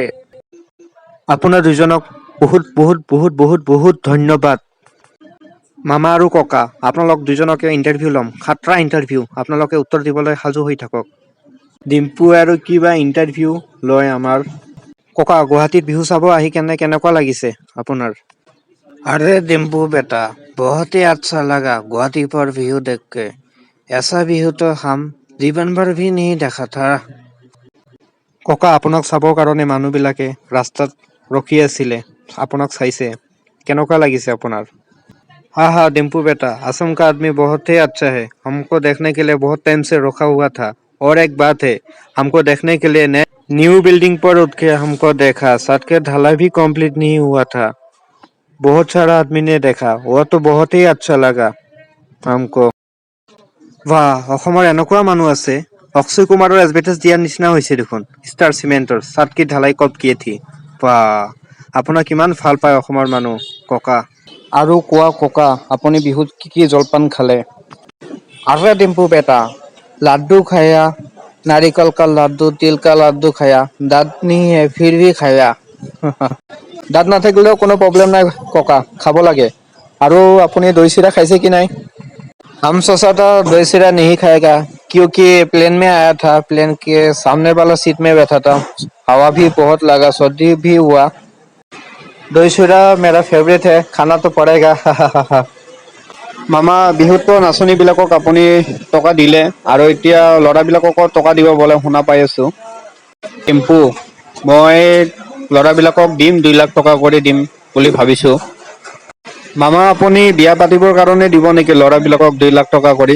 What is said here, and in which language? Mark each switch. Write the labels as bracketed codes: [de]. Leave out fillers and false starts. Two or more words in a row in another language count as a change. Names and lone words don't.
[as] আপোনাৰ দুজনক বহুত বহুত বহুত বহুত বহুত ধন্যবাদ। মামা আৰু ককা, আপোনালোক দুজনকে ইণ্টাৰভিউ ল'ম, খাট্ৰা ইণ্টাৰভিউ, আপোনালোকে উত্তৰ দিবলৈ সাজু হৈ থাকক। ডিম্পু আৰু কিবা ইণ্টাৰভিউ লয় আমাৰ। ককা, গুৱাহাটীত বিহু চাব আহি কেনেকুৱা লাগিছে আপোনাৰ? [hi] अरे डिम्पू बेटा, बहुत ही अच्छा लगा गुवाहाटी पर व्यू देख के। ऐसा व्यू तो हम जीवन भर भी नहीं देखा था। [as] ককা, আপোনাক চাবৰ কাৰণে মানুহবিলাকে ৰাস্তাত ৰখি আছিলে, আপোনাক চাইছে, কেনেকুৱা লাগিছে আপোনাৰ? [hi] हाँ हाँ डिम्पू बेटा, असम का आदमी बहुत ही अच्छा है, हमको देखने के लिए बहुत टाइम से रुका हुआ था। और एक बात है, हमको देखने के लिए [en] new building [hi] पर उठ के हमको देखा, छत के ढलाई भी कंप्लीट नहीं हुआ था। बहुत सारा आदमी ने देखा, वो तो बहुत ही अच्छा लगा हमको। वाह, [as] অসমৰ এনেকুৱা মানুহ আছে, অক্ষয় কুমাৰৰ এডভাৰটাইজ দিয়াৰ নিচিনা হৈছে দেখোন। [hi] स्टार सीमेंटर छाद की ढलाई कब किये थे। [as] বাহ, আপোনাক কিমান ভাল পায় অসমৰ মানুহ ককা। আৰু কোৱা ককা, আপুনি বিহুত কি কি জলপান খালে? [hi] अरे डिम्पू बेटा, लड्डू खाया, नारिकल का लड्डू, तिल का लड्डू खाया, दांत नहीं है फिर भी खाया। [as] দাঁত নাথাকিলেও কোনো প্ৰব্লেম নাই ককা, খাব লাগে। আৰু আপুনি দৈ চিৰা খাইছে কি নাই? [hi] हम सोचा था दही चिरा नहीं खाएगा, क्योंकि प्लेन में आया था, प्लेन के सामने वाला सीट में बैठा था, हवा भी बहुत लगा, सर्दी भी हुआ। दही चिरा मेरा फेवरेट है, खाना तो पड़ेगा। [as] মামা, বিহুততো নাচনীবিলাকক আপুনি টকা দিলে, আৰু এতিয়া ল'ৰাবিলাককো টকা দিব বোলে শুনা পাই আছো। টেম্পু, মই ল'ৰাবিলাকক দিম 2 লাখ টকা কৰি দিম বুলি ভাবিছো। মামা, আপুনি বিয়া পাতিবৰ কাৰণে দিব নেকি ল'ৰাবিলাকক 2 লাখ টকা কৰি?